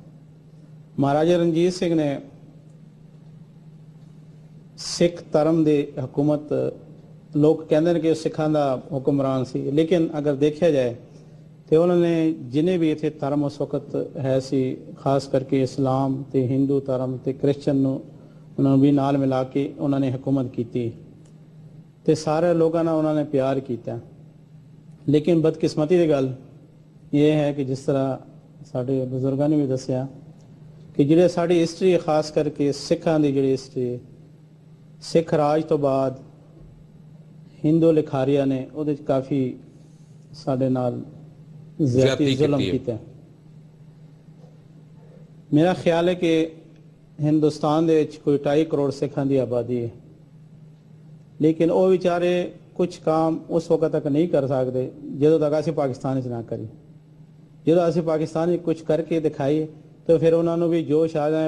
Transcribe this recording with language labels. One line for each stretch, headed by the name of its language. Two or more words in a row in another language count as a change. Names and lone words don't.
Punjabi: مہاراجہ رنجیت سنگھ نے سکھ دھرم دی حکومت, لوگ کہندے ہیں کہ سکھاں دا حکمران سی, لیکن اگر دیکھا جائے تو انہوں نے جنہیں بھی اتنے دھرم اس وقت ہے سی, خاص کر کے اسلام تے ہندو دھرم تے کرسچن نو انہوں نے بھی نال ملا کے انہوں نے حکومت کیتی تے سارے لوگوں نے انہوں نے پیار کیتا. لیکن بدقسمتی دی گل یہ ہے کہ جس طرح ساڈے بزرگاں نے بھی دسیا کہ جڑے ساڈی ہسٹری خاص کر کے سکھاں دی جڑی ہسٹری, سکھ راج تو بعد ہندو لکھاریاں نے وہ کافی ساڈے نال زیادتی ظلم کیتا ہے. میرا خیال ہے کہ ہندوستان دے کوئی 2.5 کروڑ سکھاں دی آبادی ہے, لیکن وہ بیچارے کچھ کام اس وقت تک نہیں کر سکتے جدوں تک اسی پاکستان نہ کری. جدوں اسی پاکستان کچھ کر کے دکھائی تو پھر انہوں نے بھی جوش آ جائے.